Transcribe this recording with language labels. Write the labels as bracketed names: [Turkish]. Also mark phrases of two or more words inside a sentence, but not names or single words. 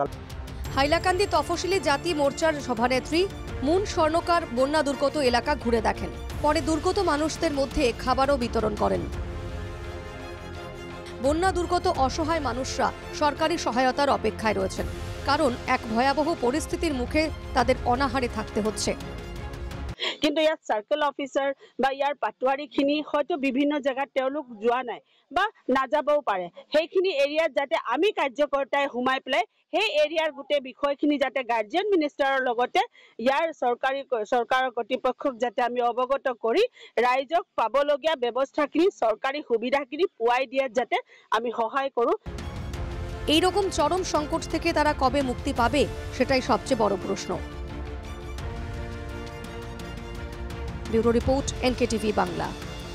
[Bangla] হাইলাকান্দি তফসিলি জাতি মোর্চার সভানেত্রী মুন স্বর্ণকার বন্যা দুর্গত এলাকা ঘুরে দেখেন। পরে দুর্গত মানুষদের মধ্যে খাবারও বিতরণ করেন। বন্যা দুর্গত অসহায় মানুষরা সরকারি সহায়তার অপেক্ষায় রয়েছেন, কারণ এক ভয়াবহ পরিস্থিতির মুখে তাদের অনাহারে থাকতে হচ্ছে। [Assamese] কিন্তু ইয়াত [English] circle officer [Assamese] বা ইয়াৰ পাটোৱাৰীখিনি হয়তো বিভিন্ন জেগাত তেওঁলোক যোৱা নাই বা নাযাবও পাৰে। সেইখিনি এৰিয়াত যাতে আমি কাৰ্যকৰ্তাই সোমাই পেলাই সেই এৰিয়াৰ গোটেই বিষয়খিনি যাতে [English] guardian minister [Assamese] লগতে ইয়াৰ চৰকাৰৰ কৰ্তৃপক্ষক যাতে আমি অৱগত কৰি ৰাইজক পাবলগীয়া ব্যৱস্থাখিনি চৰকাৰী সুবিধাখিনি পোৱাই দিয়াত যাতে আমি সহায় কৰোঁ। [Bangla] এইরকম চরম সংকট থেকে তারা কবে মুক্তি পাবে, সেটাই সবচেয়ে বড় প্রশ্ন। [English] bureau report, [Bangla] NKTV বাংলা।